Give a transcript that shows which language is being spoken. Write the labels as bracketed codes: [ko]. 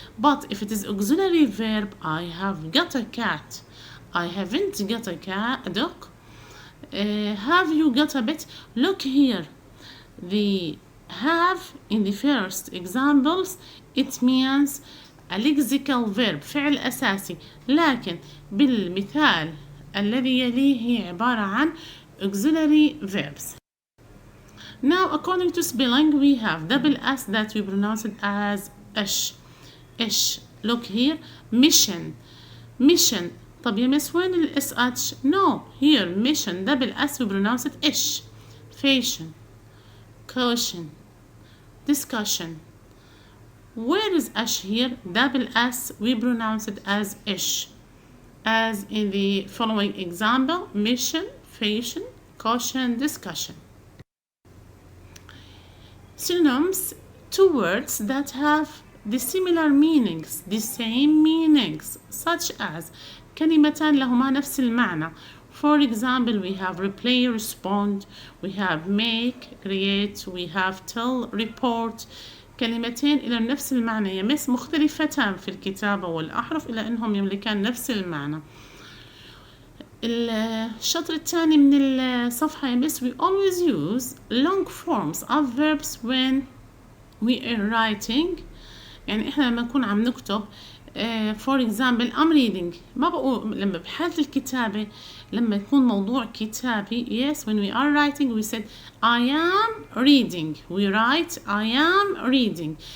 [en] But if it is auxiliary verb, I have got a cat. I haven't got a dog. Have you got a pet? Look here. The have in the first examples, it means a lexical verb, [ar] فعل أساسي. لكن بالمثال الذي يليه هي عبارة عن auxiliary verbs. [en] Now, according to spelling, we have double S that we pronounce it as ish. Ish. Look here. Mission. Mission. [ar] طب يا مس وين ال SH? [en] No. Here, mission. Double S we pronounce it ish. Fashion. Caution. Discussion. Where is ash here? Double S we pronounce it as ish. As in the following example, mission, fashion, caution, discussion. Synonyms, 2 words that have the similar meanings, the same meanings, such as [ar] كلمتان لهما نفس المعنى. [en] For example, we have replay, respond, we have make, create, we have tell, report. [ar] كلمتين إلى نفس المعنى يمس مختلفتان في الكتابة والأحرف إلا أنهم يملكان نفس المعنى. الشطر الثاني من الصفحة يا [en] miss, we always use long forms of verbs when we are writing. [ar] يعني احنا لما نكون عم نكتب [en] for example I'm reading، [ar] ما بقول لما بحالة الكتابة لما يكون موضوع كتابي [en] yes when we are writing we said I am reading، we write I am reading.